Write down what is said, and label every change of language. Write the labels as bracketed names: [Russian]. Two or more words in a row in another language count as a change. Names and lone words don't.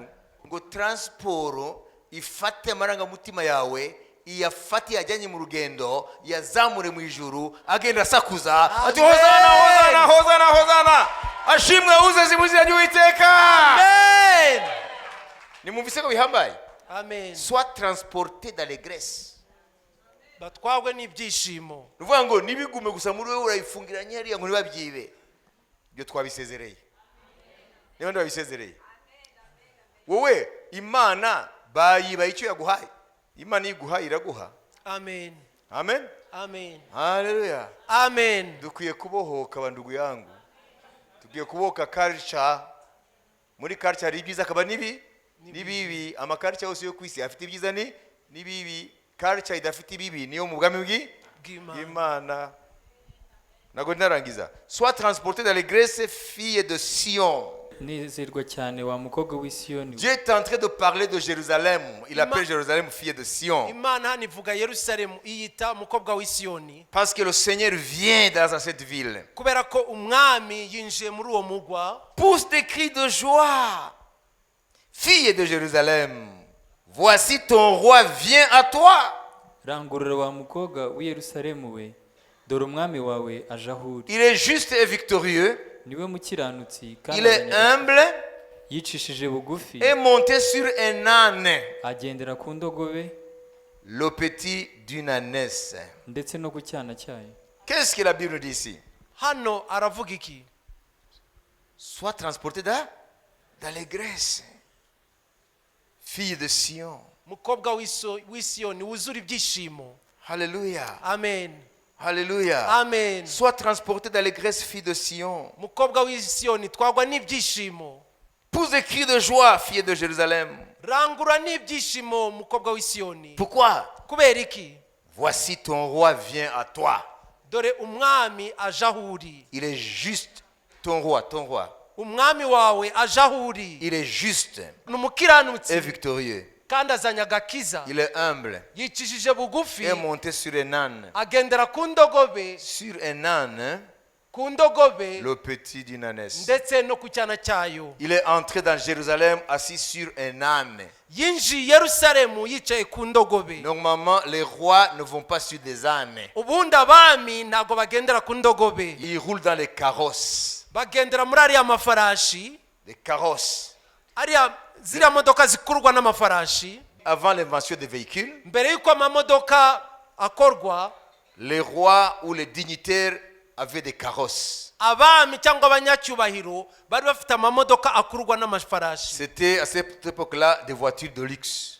[Kinyarwanda] Ngo transport ifate amarangamutima yawe, iyafate yajyanye mu rugendo, yazamure mu ijuru, agenda asakuza ati hozana hozana hozana hozana, ashimwe uze mu izina ry'Uwiteka. amen Nimumvise ko bihambaye. amen. [French] Sois transporté d'allégresse. [Kinyarwanda] batwagwe n'ibyishimo. Nuvuga ngo nibigume gusa muri wewe urayifungiranye hariya ngo nibabyibe. Ibyo twabisezereye. Niba ndabisezereye. Wowe Imana bayiba icyo yaguhaye. Imana iguhaye iraguha. amen Amen. amen Haleluya. amen. Dukwiye kubohoka [Swahili] bandugu yangu. [Kinyarwanda] Dukwiye kubohoka culture. Muri culture hari ibyiza akaba nibibi. Amaculture yose yo kwisi afite ibyiza nibibi. Culture idafite ibibi niyo mu bwami bw'Imana. Nago narangiza. [French] Sois transporté dans les grâces filles de Sion. [Kinyarwanda] nezerwa cyane wa mukobwa w'i Siyoni we. [French] Dieu est en train de parler de Jérusalem. Il appelle Jérusalem fille de Sion. [Kinyarwanda] imana hano ivuga yerusalemu, iyita umukobwa w'i Siyoni, [French] Parce que le Seigneur vient dans cette ville. [Kinyarwanda] kubera ko umwami yinjiye muri uwo mugwa. [French] Pousse des cris de joie. Fille de Jérusalem, voici ton roi vient à toi. [Kinyarwanda] rangurura wa mukobwa w'i Yerusalemu we, dore umwami wawe aje aho uri. [French] Il est juste et victorieux. [Kinyarwanda] niwe mukiranutsi kandi [French] Il est humble [Kinyarwanda] yicishije bugufi, [French] et monté sur un âne. [Kinyarwanda] agendera ku ndogobe [French] Le petit d'une ânesse. [Kinyarwanda] ndetse no ku cyana cyayo. [French] Qu'est-ce que la Bible dit ici? [Kinyarwanda] hano aravuga iki? [French] Sois transporté d'allégresse. Fille de Sion. [Kinyarwanda] mukobwa w'i Siyoni wuzura ibyishimo. [French] Alléluia. [Kinyarwanda] amen [French] Alléluia. [Kinyarwanda] amen. [French] Sois transporté d'allégresse, fille de Sion. [Kinyarwanda] mukobwa w'i Siyoni twagwa n'ibyishimo. [French] Pousse des cris de joie, fille de Jérusalem. [Kinyarwanda] rangura n'ibyishimo mukobwa w'i Siyoni. [French] Pourquoi? [Kinyarwanda] kubera iki? [French] Voici ton roi vient à toi. [Kinyarwanda] dore umwami aje aho uri. [French] Il est juste. Ton roi, ton roi. [Kinyarwanda] umwami wawe aje aho uri. [French] Il est juste [Kinyarwanda] ni umukiranutsi [French] et victorieux. [Kinyarwanda] kandi azanye agakiza. [French] Il est humble [Kinyarwanda] yicishije bugufi, [French] et monté sur un âne. [Kinyarwanda] agendera ku ndogobe, [French] Sur un âne, [Kinyarwanda] ku ku ndogobe [French] le petit d'une ânesse. [Kinyarwanda] ndetse no ku cyana cyayo. [French] Il est entré dans Jérusalem assis sur un âne. [Kinyarwanda] Yinjiye i Yerusalemu yicaye ku ndogobe. [French] Normalement, les rois ne vont pas sur des ânes. [Kinyarwanda] Ubundi abami ntabwo bagendera ku ndogobe, [French] Ils roulent dans les carrosses. [Kinyarwanda] bagendera muri ariya mafarashi, [French] Les carrosses. [Kinyarwanda] ziriya modoka zikurwa n'amafarashi. [French] Avant l'invention des véhicules, [Kinyarwanda] Mbere y'uko amamodoka akorwa, [French] les rois ou les dignitaires avaient des carrosses. [Kinyarwanda] abami cyangwa abanyacyubahiro bari bafite amamodoka akurwa n'amafarashi. [French] C'était à cette époque-là des voitures de luxe.